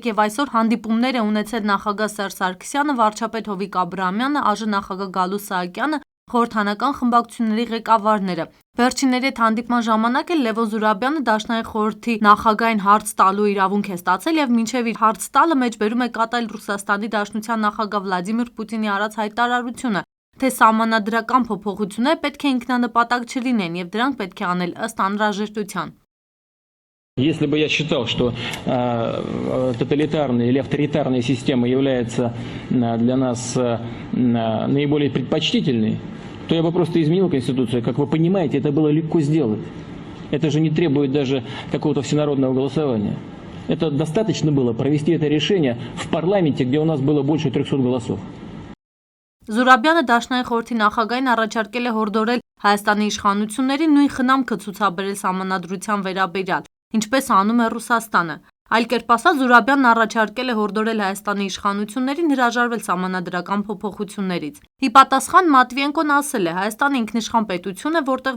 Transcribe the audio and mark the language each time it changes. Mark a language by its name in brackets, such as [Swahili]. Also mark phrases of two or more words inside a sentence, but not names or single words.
[Armenian] եւ այսօր հանդիպումներ է ունեցել նախագահ Սերժ Սարգսյանը, վարչապետ Հովիկ Աբրահամյանը, ԱԺ նախագահ Գալուստ Սահակյանը, խորհրդանական խմբակցությունների ղեկավարները։ Վերջինների հետ հանդիպման ժամանակ էլ Լևոն Զուրաբյանը Դաշնային խորհրդի նախագահին հարց տալու իրավունք է ստացել եւ մինչեւ իր հարց տալը մեջբերում է կատարել Ռուսաստանի Դաշնության նախագահ Վլադիմիր Պուտինի արած հայտարարությունը, թե սահմանադրական փոփոխությունները պետք է ինքնանպատակ չլինեն եւ դրանք պետք է անել ըստ անհրաժեշտության։ [Russian] Если бы я считал, что тоталитарная или авторитарная система является для нас наиболее предпочтительной, то я бы просто изменил Конституцию. Как вы понимаете, это было легко сделать. Это же не требует даже какого-то всенародного голосования. Это достаточно было провести это решение в парламенте, где у нас было больше 300 голосов. [Armenian] Զուրաբյանը Դաշնային խորհրդի նախագահին առաջարկել է հորդորել Հայաստանի իշխանություններին նույն խնամքը ցուցաբերել սահմանադրության վերաբերյալ, ինչպես անում է Ռուսաստանը։ Այլ կերպ ասած, Զուրաբյանն առաջարկել է հորդորել Հայաստանի իշխանություններին հրաժարվել սահմանադրական փոփոխություններից։ Ի պատասխան Մատվիենկոն ասել է, Հայաստանը ինքնիշխան պետություն է, որտեղ